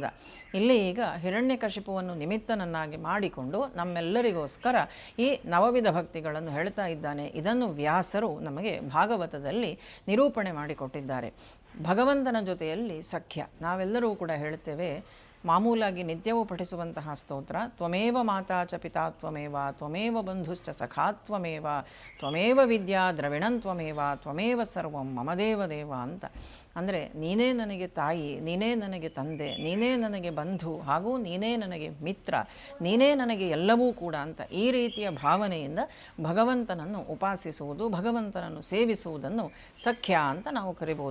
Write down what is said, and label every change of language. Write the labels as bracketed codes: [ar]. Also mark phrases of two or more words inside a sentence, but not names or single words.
[kn] ಇಲ್ಲಿ ಈಗ ಹಿರಣ್ಯಕಶಿಪುವನ್ನು ನಿಮಿತ್ತನನ್ನಾಗಿ ಮಾಡಿಕೊಂಡು ನಮ್ಮೆಲ್ಲರಿಗೋಸ್ಕರ ಈ ನವವಿಧ ಭಕ್ತಿಗಳನ್ನು ಹೇಳ್ತಾ ಇದ್ದಾನೆ. ಇದನ್ನು ವ್ಯಾಸರು ನಮಗೆ ಭಾಗವತದಲ್ಲಿ ನಿರೂಪಣೆ ಮಾಡಿಕೊಟ್ಟಿದ್ದಾರೆ. ಭಗವಂತನ ಜೊತೆಯಲ್ಲಿ ಸಖ್ಯ. ನಾವೆಲ್ಲರೂ ಕೂಡ ಹೇಳ್ತೇವೆ, ಮಾಮೂಲಾಗಿ ನಿತ್ಯವೂ ಪಠಿಸುವಂತಹ ಸ್ತೋತ್ರ, [sa] ತ್ವಮೇವ ಮಾತಾ ಚ ಪಿತಾ ತ್ವಮೇವ, ತ್ವಮೇವ ಬಂಧುಶ್ಚ ಸಖಾ ತ್ವಮೇವ, ತ್ವಮೇವ ವಿದ್ಯಾ ದ್ರವಿಣಂ ತ್ವಮೇವ, ತ್ವಮೇವ ಸರ್ವಂ ಮಮ ದೇವ ದೇವ ಅಂತ. [kn] ಅಂದರೆ ನೀನೇ ನನಗೆ ತಾಯಿ, ನೀನೇ ನನಗೆ ತಂದೆ, ನೀನೇ ನನಗೆ ಬಂಧು ಹಾಗೂ ನೀನೇ ನನಗೆ ಮಿತ್ರ, ನೀನೇ ನನಗೆ ಎಲ್ಲವೂ ಕೂಡ ಅಂತ ಈ ರೀತಿಯ ಭಾವನೆಯಿಂದ ಭಗವಂತನನ್ನು ಉಪಾಸಿಸುವುದು, ಭಗವಂತನನ್ನು ಸೇವಿಸುವುದನ್ನು ಸಖ್ಯ ಅಂತ ನಾವು ಕರಿಬಹುದು.